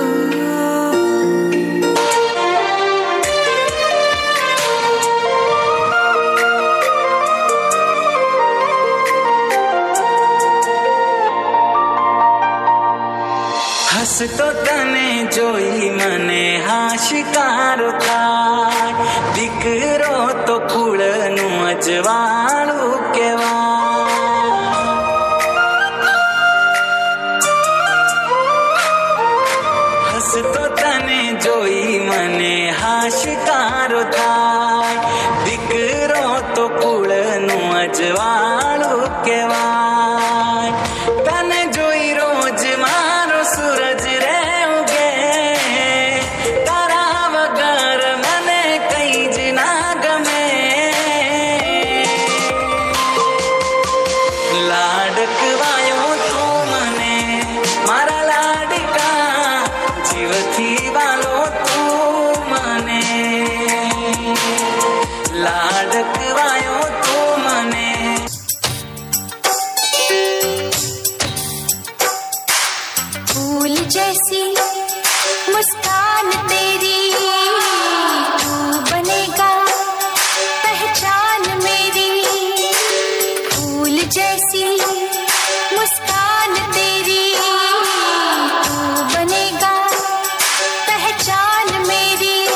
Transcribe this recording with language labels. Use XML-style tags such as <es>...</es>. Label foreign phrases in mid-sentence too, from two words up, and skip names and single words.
<gu>હસ તો તને જોઈ મને હાશકારો થાય, દીકરો તો કુળનું અજવાળું કહેવાય। હસ તો તને જોઈ મને હાશકારો થાય, દીકરો તો કુળનું અજવાળું કહેવાય। તને જોઈ રોજ મારો સૂરજ રે ઊગે, તારા વગર મને કંઈ જ ના ગમે। લાડકવાયો તું મને મારા લાડકા, જીવથી વહાલો તું મને। લાડકવાયો તું મને।</gu> <hi>फूल जैसी मुस्कान तेरी, तू बनेगा पहचान मेरी। फूल जैसी मुस्कान तेरी, तू बनेगा पहचान मेरी।</hi>